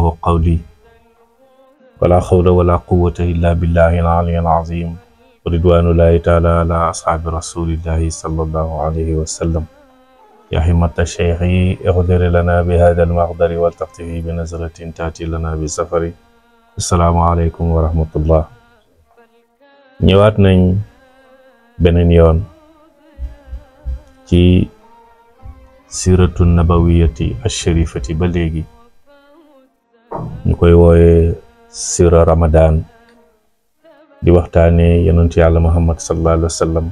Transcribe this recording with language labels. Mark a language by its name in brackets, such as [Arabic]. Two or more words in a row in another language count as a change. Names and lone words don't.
[Arabic] قولي ولا حول ولا قوة إلا بالله العلي العظيم رضوان الله تعالى على أصحاب رسول الله صلى الله عليه وسلم يا همة الشيخ اغفر لنا بهذا المقدر والتقطيع بنظرة تأتي لنا بسفر السلام عليكم ورحمة الله [Wolof] ñëwaat nañ beneen yoon ci [Arabic] السيرة النبوية الشريفة [Wolof] ba léegi ñu koy wooye sira ramadan di waxtaane yonent yàlla Muhammad [Arabic] صلى الله عليه وسلم